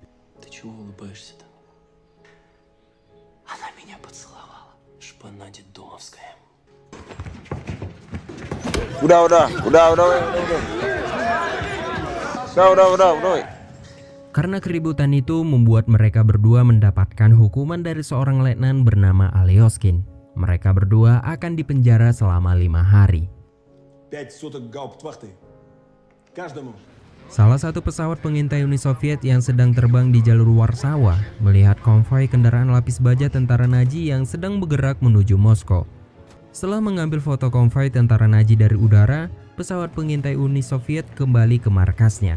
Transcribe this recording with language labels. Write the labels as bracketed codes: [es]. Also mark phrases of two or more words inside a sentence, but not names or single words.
[id] Udah. Karena keributan itu membuat mereka berdua mendapatkan hukuman dari seorang letnan bernama Alyoskin. Mereka berdua akan dipenjara selama 5 hari. [ru] 5 суток гауптвахты. Каждому. [id] Salah satu pesawat pengintai Uni Soviet yang sedang terbang di jalur Warsawa melihat konvoi kendaraan lapis baja tentara Nazi yang sedang bergerak menuju Moskow. Setelah mengambil foto konvoi tentara Nazi dari udara, pesawat pengintai Uni Soviet kembali ke markasnya.